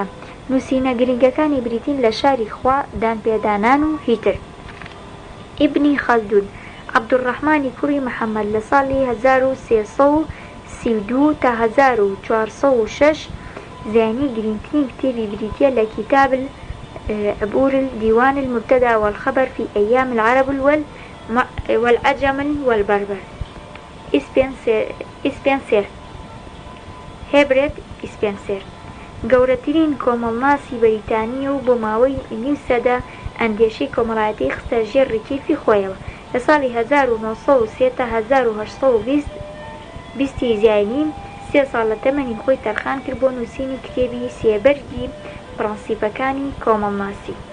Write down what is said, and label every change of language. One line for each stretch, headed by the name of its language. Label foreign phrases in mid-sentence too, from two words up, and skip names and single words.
Central Kurdish: نووسینە گرنگەکانی بریتین لە شاری خوا دانپێدانان و هیتر. ئیبنی خەلدون عەبدوڕەحمانی کوڕی محەممەد لە ساڵی 1332 تا 1406 زانی گرنگترین کتێبی بریتیە لە کتاب عبور الديوان المبتدأ والخبر في أيام العرب والعجم والبربر. ئیسپێنسێر هێبرێت ئیسپێنسێر گەورەترین کۆمەڵناسی بەریتانیە و بۆ ماوەی نیو سەدە ئەندێشەی کۆمەڵایەتی خستە ژێر ڕێکیفی خۆیەوە. لە ساڵی 1930 تا 1820 زاینی 3 ساڵ لە تەمەنی خۆی تەرخان کرد بۆ نووسینی کتێبی سێبەرگی پرەنسیپەکانی کۆمەڵناسی.